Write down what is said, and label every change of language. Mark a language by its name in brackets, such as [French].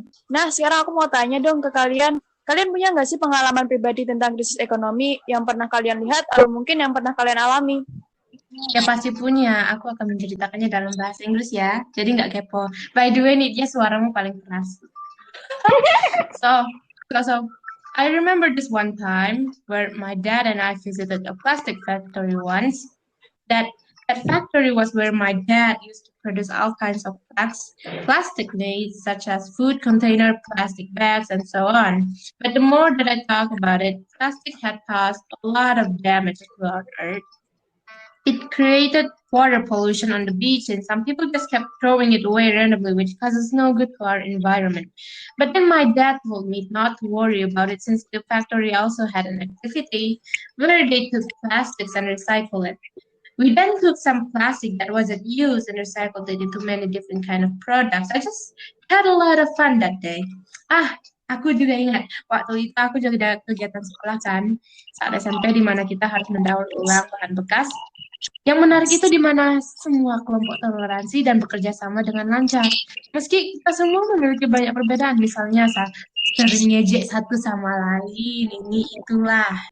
[Indonesian] Nah, sekarang aku mau tanya dong ke kalian. Kalian punya nggak sih pengalaman pribadi tentang krisis ekonomi yang pernah kalian lihat atau mungkin yang pernah kalian alami? Ya pasti punya. Aku akan menceritakannya dalam bahasa Inggris ya. Jadi nggak kepo. By the way, nih dia suaramu paling keras. [English] So, I remember this one time where my dad and I visited a plastic factory once. That factory was where my dad used to produce all kinds of plastic needs, such as food container, plastic bags, and so on. But the more that I talk about it, plastic had caused a lot of damage to our earth. It created water pollution on the beach, and some people just kept throwing it away randomly, which causes no good to our environment. But then my dad told me not to worry about it since the factory also had an activity where they took plastics and recycle it. We then took some plastic that wasn't used and recycled it into many different kind of products. I just had a lot of fun that day. [Indonesian] Aku juga ingat waktu itu aku juga ada kegiatan sekolah kan saat SMP di mana kita harus mendaur ulang bahan bekas. Yang menarik itu di mana semua kelompok toleransi dan bekerja sama dengan lancar. Meski kita semua memiliki banyak perbedaan, misalnya sering ngejek satu sama lain, ini itulah.